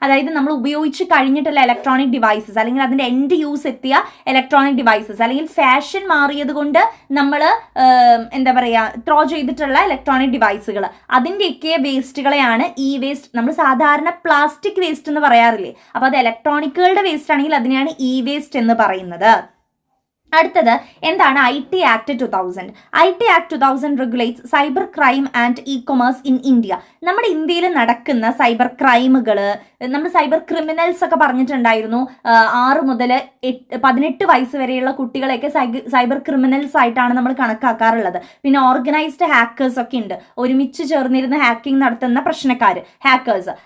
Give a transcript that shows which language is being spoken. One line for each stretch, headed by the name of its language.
Malayalam: അതായത് നമ്മൾ ഉപയോഗിച്ച് കഴിഞ്ഞിട്ടുള്ള ഇലക്ട്രോണിക് ഡിവൈസസ്, അല്ലെങ്കിൽ അതിൻ്റെ എൻഡ് യൂസ് എത്തിയ ഇലക്ട്രോണിക് ഡിവൈസസ്, അല്ലെങ്കിൽ ഫാഷൻ മാറിയത് കൊണ്ട് നമ്മൾ എന്താ പറയുക ത്രോ ചെയ്തിട്ടുള്ള ഇലക്ട്രോണിക് ഡിവൈസുകൾ, അതിൻ്റെയൊക്കെ വേസ്റ്റുകളെയാണ് ഇ വേസ്റ്റ്. നമ്മൾ സാധാരണ പ്ലാസ്റ്റിക് വേസ്റ്റ് എന്ന് പറയാറില്ലേ, അപ്പോൾ അത് ഇലക്ട്രോണിക്കുകളുടെ വേസ്റ്റ് ആണെങ്കിൽ അതിനെയാണ് ഇ വേസ്റ്റ് എന്ന് പറയുന്നത്. അടുത്തത് എന്താണ് IT Act 2000?
English: IT Act 2000 regulates cyber crime and e-commerce in India.
Malayalam: നമ്മുടെ ഇന്ത്യയിൽ നടക്കുന്ന സൈബർ ക്രൈമുകൾ, നമ്മൾ സൈബർ ക്രിമിനൽസ് ഒക്കെ പറഞ്ഞിട്ടുണ്ടായിരുന്നു. 6 മുതൽ 18 വയസ്സ് വരെയുള്ള കുട്ടികളെയൊക്കെ സൈബർ ക്രിമിനൽസ് ആയിട്ടാണ് നമ്മൾ കണക്കാക്കാറുള്ളത്. പിന്നെ ഓർഗനൈസ്ഡ് ഹാക്കേഴ്സ് ഒക്കെ ഉണ്ട്, ഒരുമിച്ച് ചേർന്നിരുന്ന് ഹാക്കിംഗ് നടത്തുന്ന പ്രശ്നക്കാർ, ഹാക്കേഴ്സ്.